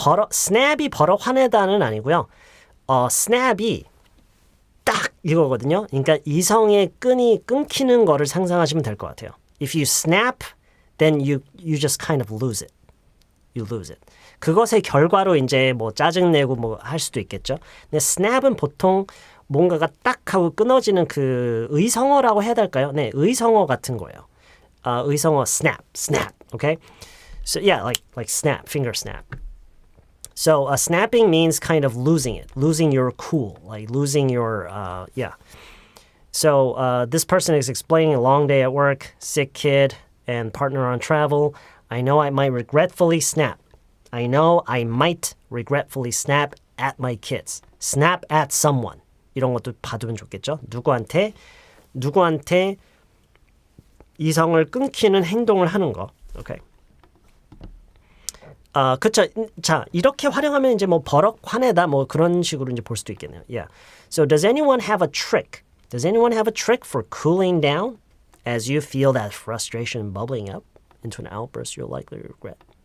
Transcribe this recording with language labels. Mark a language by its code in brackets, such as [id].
[ko] 스냅이 버럭 화내다는 아니고요. 스냅이 딱 이거거든요. 그러니까 이성의 끈이 끊기는 거를 상상하시면 될 것 같아요. [en] If you snap, then you just kind of lose it. You lose it. [ko] 그것의 결과로 이제 뭐 짜증내고 뭐 할 수도 있겠죠. 근데 snap은 보통 뭔가가 딱 하고 끊어지는 그 의성어라고 해야 될까요? 네, 의성어 같은 거예요. [en] 의성어 snap, okay? So yeah, like snap, finger snap. So snapping means kind of losing it, losing your cool, like losing your, yeah. So this person is explaining a long day at work, sick kid, and partner on travel. I know I might regretfully snap. I know I might regretfully snap at my kids. Snap at someone. [ko] 이런 것도 봐두면 좋겠죠? 누구한테 이성을 끊기는 행동을 하는 거. [en] Okay. [ko] 그쵸. 자, 이렇게 활용하면 이제 뭐 버럭 화내다 뭐 그런 식으로 이제 볼 수도 있겠네요. [en] Yeah. So does anyone have a trick? Does anyone have a trick for cooling down as you feel that frustration bubbling up into an outburst you'll likely regret?